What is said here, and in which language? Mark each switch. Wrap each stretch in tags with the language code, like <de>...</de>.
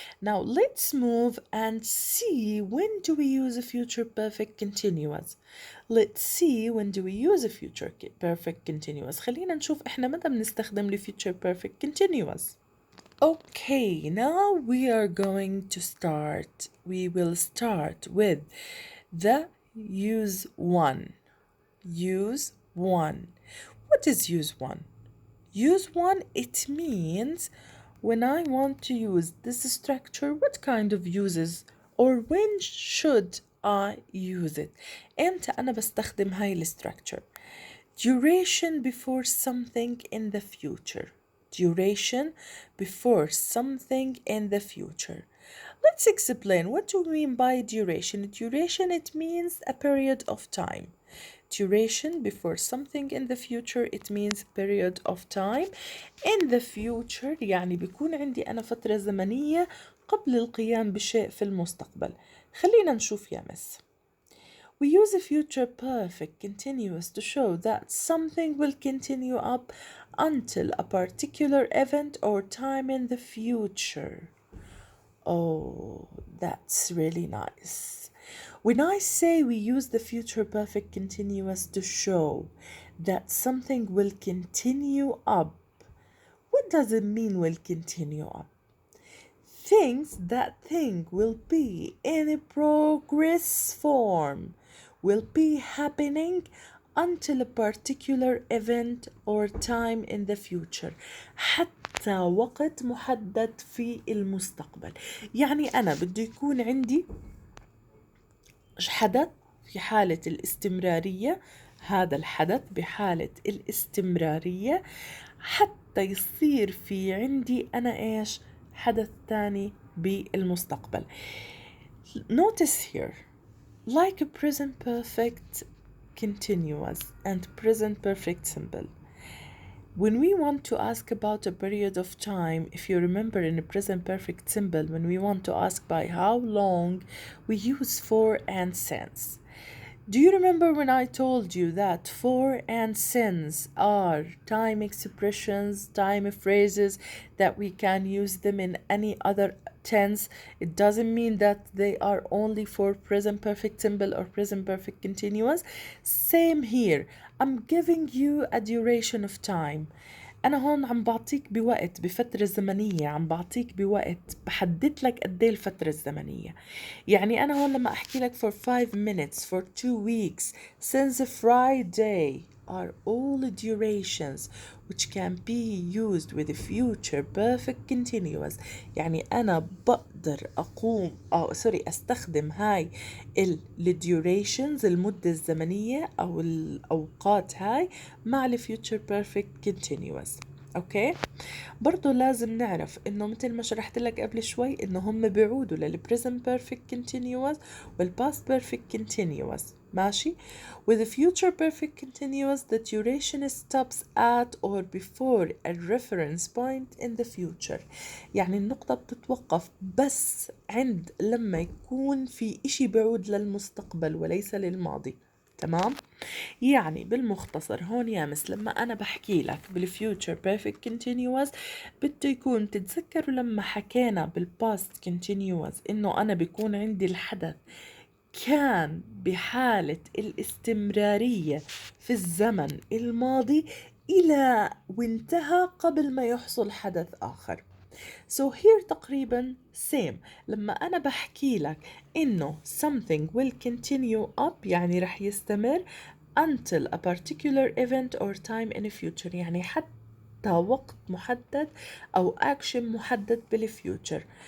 <en>Now let's move and see when do we use a future perfect continuous. Let's see when do we use a future perfect continuous.</en> <ar>خلينا نشوف احنا متى بنستخدم ل future perfect continuous.</ar> <en>Okay, now we are going to start. We will start with the use one. Use one. What is use one? Use one, it means when I want to use this structure, what kind of uses or when should I use it?</en> <ar>إمتى أنا بستخدم هاي الستراكشر؟</ar> <en>Duration before something in the future. Duration before something in the future. Let's explain what do we mean by duration. Duration, it means a period of time. Duration before something in the future, it means period of time. In the future</en> <ar>يعني بيكون عندي أنا فترة زمنية قبل القيام بشيء في المستقبل. خلينا نشوف يا مس.</ar> <en>We use a future perfect continuous to show that something will continue up until a particular event or time in the future. Oh, that's really nice. When I say we use the future perfect continuous to show that something will continue up, what does it mean will continue up? That thing will be in a progress form, will be happening until a particular event or time in the future.</en> <ar>حتى وقت محدد في المستقبل. يعني أنا بده يكون عندي حدث في حالة الاستمرارية، هذا الحدث بحالة الاستمرارية حتى يصير في عندي أنا إيش حدث تاني بالمستقبل.</ar> <en>Notice here, like a present perfect continuous and present perfect simple. When we want to ask about a period of time, if you remember in the present perfect simple, when we want to ask by how long, we use for and since. Do you remember when I told you that for and since are time expressions, time phrases that we can use them in any other tense? It doesn't mean that they are only for present perfect simple or present perfect continuous. Same here. I'm giving you a duration of time</en> <ar>أنا هون عم بعطيك بوقت، بفترة زمنية، عم بعطيك بوقت، بحدد لك قد ايه الفترة الزمنية. يعني أنا هون لما أحكي لك</ar> <en>for 5 minutes, for 2 weeks, since Friday are all durations which can be used with the future perfect continuous.</en> <ar>يعني أنا بقدر أقوم أستخدم هاي durations المدة الزمنية أو الأوقات هاي مع future perfect continuous. أوكي؟ برضو لازم نعرف إنه مثل ما شرحت لك قبل شوي إنه هم بيعودوا present perfect continuous past perfect continuous. ماشي.</ar> <en>with the future perfect continuous the duration stops at or before a reference point in the future.</en> <ar>يعني النقطة بتتوقف بس عند لما يكون في إشي بيعود للمستقبل وليس للماضي. تمام. يعني بالمختصر هون يا مس لما أنا بحكي لك بالfuture perfect continuous بده يكون تتذكروا لما حكينا بالpast continuous إنه أنا بيكون عندي الحدث كان بحالة الاستمرارية في الزمن الماضي إلى وانتهى قبل ما يحصل حدث آخر.</ar> <en>So here</en> <ar>تقريبا</ar> <en>same.</en> <ar>لما أنا بحكي لك إنه</ar> <en>something will continue up</en> <ar>يعني رح يستمر</ar> <en>until a particular event or time in the future</en> <ar>يعني حتى وقت محدد أو action محدد بالfuture.</ar>